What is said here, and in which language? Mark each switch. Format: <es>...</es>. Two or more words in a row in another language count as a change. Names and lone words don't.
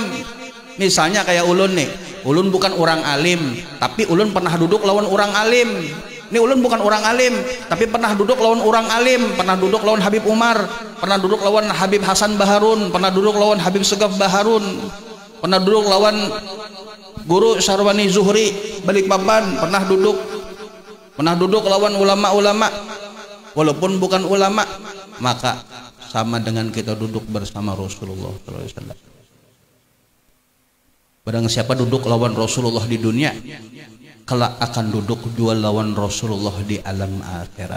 <bjn>Misalnya kayak ulun nih, ulun bukan orang alim, tapi ulun pernah duduk lawan orang alim. Ini ulun bukan orang alim, tapi pernah duduk lawan orang alim, pernah duduk lawan Habib Umar, pernah duduk lawan Habib Hasan Baharun, pernah duduk lawan Habib Segaf Baharun, pernah duduk lawan Guru Syarwani Zuhri Balikpapan, pernah duduk lawan ulama-ulama.</bjn> <id>Walaupun bukan ulama, maka sama dengan kita duduk bersama Rasulullah SAW. Barang siapa duduk lawan Rasulullah di dunia, kelak akan duduk jual lawan Rasulullah di alam akhirat.</id>